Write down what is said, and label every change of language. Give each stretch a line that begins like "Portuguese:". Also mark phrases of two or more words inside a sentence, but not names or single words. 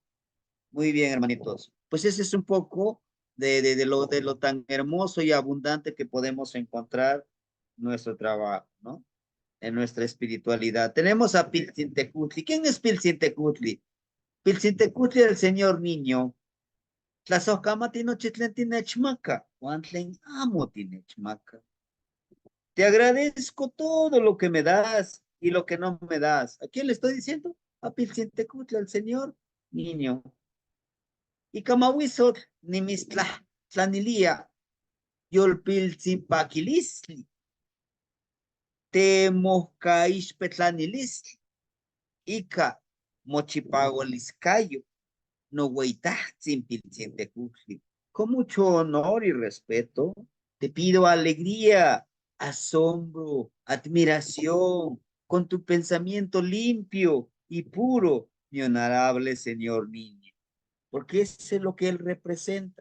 Spanish: Muy bien, hermanitos. Pues ese es un poco de lo tan hermoso y abundante que podemos encontrar nuestro trabajo, ¿no? En nuestra espiritualidad. Tenemos a Piltzintecutli. ¿Quién es Piltzintecutli? Piltzintecutli, el señor niño.
Nahuatl languages: Tlazocama tinochitlen tinechmaca. Huantlen amo tinechmaca.
Spanish: Te agradezco todo lo que me das y lo que no me das. ¿A quién le estoy diciendo? A Piltzintecutli, al señor niño.
Nahuatl languages: Y Kamahuizot, Nimistla, Tlanilia, Yolpiltzin Paquilisli, Temoscaixpetlanilisli, Ica, Mochipagoliscayo, no Hueitahtzin Piltzintecutli.
Spanish: Con mucho honor y respeto, te pido alegría, asombro, admiración, con tu pensamiento limpio y puro, mi honorable señor niño, porque eso es lo que él representa.